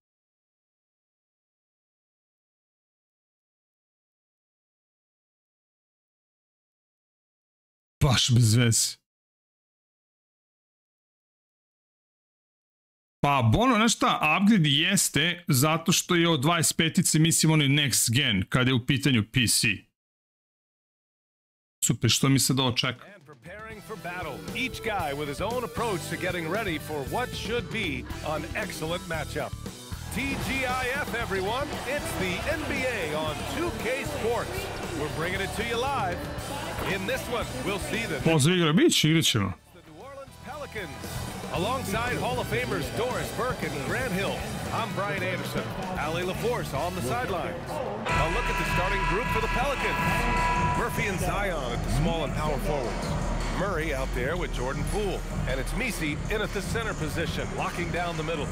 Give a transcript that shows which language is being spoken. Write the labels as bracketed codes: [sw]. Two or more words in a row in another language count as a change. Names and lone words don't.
[hr] Baš bez veze. Pa, Bono, znaš šta, upgrade jeste zato što je od 25-ice, mislim, onaj [en] next gen, [hr] kada je u pitanju PC. Super, što mi se da očeka? [en] Preparing for battle, each guy with his own approach to getting ready for what should be an excellent matchup. TGIF, everyone, it's the NBA on 2K Sports. We're bringing it to you live. In this one, we'll see the [hr] Pozdrav igra, bit će, igrat ćemo. [en] New Orleans Pelicans Alongside Hall of Famers Doris Burke and Grant Hill, I'm Brian Anderson. Ali LaForce on the sidelines. A look at the starting group for the Pelicans. Murphy and Zion at the small and power forwards. Murray out there with Jordan Poole. And it's Misi in at the center position, locking down the middle.